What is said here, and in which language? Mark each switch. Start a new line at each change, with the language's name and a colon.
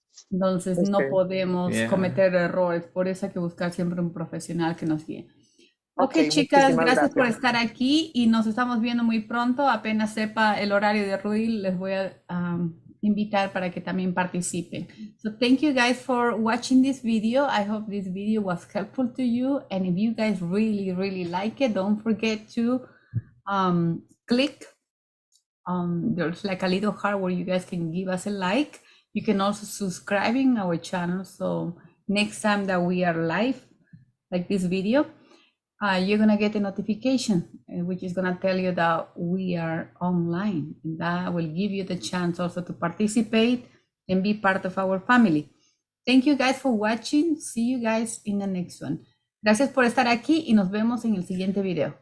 Spanish: Entonces no ok, podemos
English: Yeah.
Spanish: cometer errores, por eso hay que buscar siempre un profesional que nos guíe. Ok, ok, chicas, muchísimas gracias por gracias. estar aquí y nos estamos viendo muy pronto. Apenas sepa el horario de Rudy, les voy a invitar para que también participen.
English: So thank you guys for watching this video. I hope this video was helpful to you. And if you guys really, really like it, don't forget to click on, there's like a little heart where you guys can give us a like. You can also subscribe in our channel. So next time that we are live, like this video, you're gonna get a notification, which is gonna tell you that we are online, and that will give you the chance also to participate and be part of our family. Thank you guys for watching. See you guys in the next one.
Spanish: Gracias por estar aquí y nos vemos en el siguiente video.